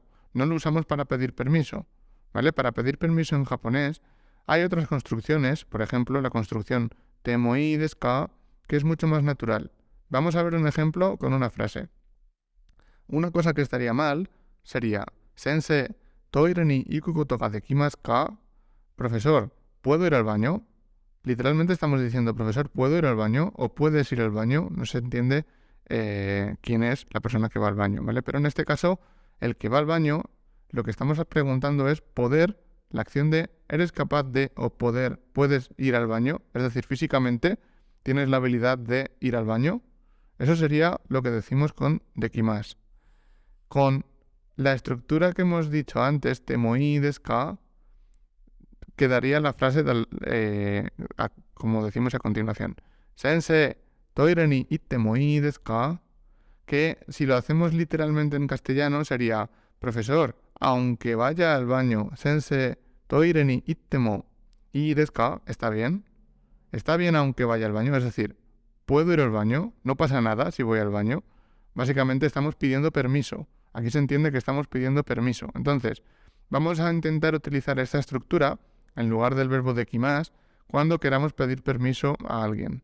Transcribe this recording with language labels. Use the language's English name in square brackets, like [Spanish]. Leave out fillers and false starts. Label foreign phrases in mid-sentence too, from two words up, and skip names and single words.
[Spanish] No lo usamos para pedir permiso, ¿vale? Para pedir permiso en japonés hay otras construcciones, por ejemplo, la construcción [Japanese] てもいですか, [Spanish] que es mucho más natural. Vamos a ver un ejemplo con una frase. Una cosa que estaría mal sería [Japanese] 先生、トイレに行くことができますか? [Spanish] Profesor, ¿puedo ir al baño? Literalmente estamos diciendo, profesor, ¿puedo ir al baño? O puedes ir al baño. No se entiende quién es la persona que va al baño, ¿vale? Pero en este caso, el que va al baño, lo que estamos preguntando es poder, la acción de ¿eres capaz de o poder, puedes ir al baño? Es decir, físicamente, ¿tienes la habilidad de ir al baño? Eso sería lo que decimos con dekimasu. Con la estructura que hemos dicho antes, [Japanese] てもいですか, [Spanish] quedaría la frase como decimos a continuación. [Japanese] 先生、トイレに行ってもいですか? [Spanish] Que si lo hacemos literalmente en castellano sería, profesor, aunque vaya al baño, [Japanese] 先生、トイレに行ってもいですか? [Spanish] ¿Está bien? Está bien aunque vaya al baño, es decir, ¿puedo ir al baño? No pasa nada si voy al baño. Básicamente estamos pidiendo permiso. Aquí se entiende que estamos pidiendo permiso. Entonces, vamos a intentar utilizar esta estructura en lugar del verbo dekimasu cuando queramos pedir permiso a alguien.